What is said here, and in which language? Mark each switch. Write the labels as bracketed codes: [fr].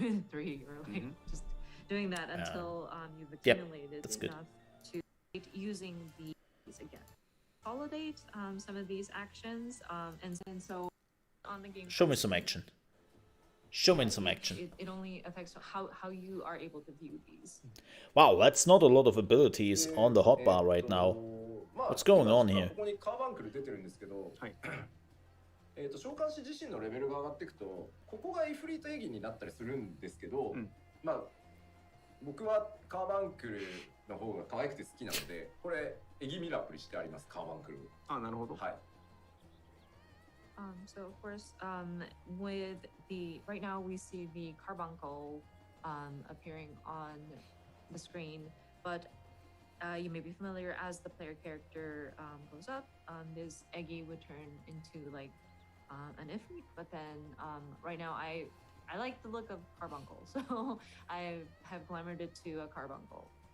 [en] Three, or like just doing that until you've accumulated enough to using these again. Consolidate some of these actions, and so on the game. Show me some action. Show me some action. It only affects how you are able to view these. Wow, that's not a lot of abilities on the hotbar right now. What's going on here? [ja] ここにカーバンクル出てるんですけど、召喚師自身のレベルが上がっていくと、ここがイフリートエギになったりするんですけど、まあ僕はカーバンクルの方が可愛くて好きなので、これエギミラプリしてありますカーバンクル。あ、なるほど。はい。 [en] So of course, with the right now we see the carbuncle appearing on the screen, but you may be familiar as the player character goes up, this Eggy would turn into like an Ifrit, but then right now I like the look of carbuncle, so I have glamored it to a carbuncle.